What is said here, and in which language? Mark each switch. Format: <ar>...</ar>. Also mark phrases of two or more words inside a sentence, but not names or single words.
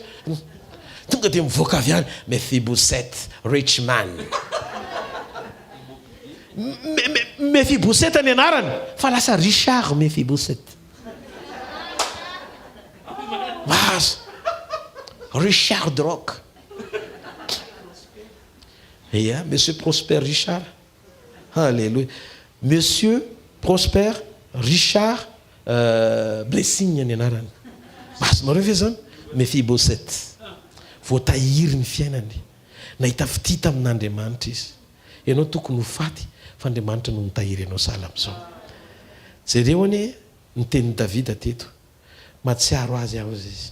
<mg>Tonga dia mivoaka avy any Mefiboseta,</mg> <en>rich man.</en> <mg>Mefiboseta ny anarany fa lasa Richard Mefiboseta. Mas Richard de Rock.</mg> <en>Yeah, Monsieur Prosper Richard.</en> <mg>Alléluia. Monsieur Prosper Richard Blessing ny anarany. Masonareo ve zany? Mefiboseta. Voatahiry ny fiainany. Nahita fitita amin'Andriamanitra izy. Ianao tokony ho faty fa Andriamanitra no mitahiry ianao sahala amin'izao. Jereo anie ny tenin'i Davida teto. Matsiaro azy aho izy.</mg>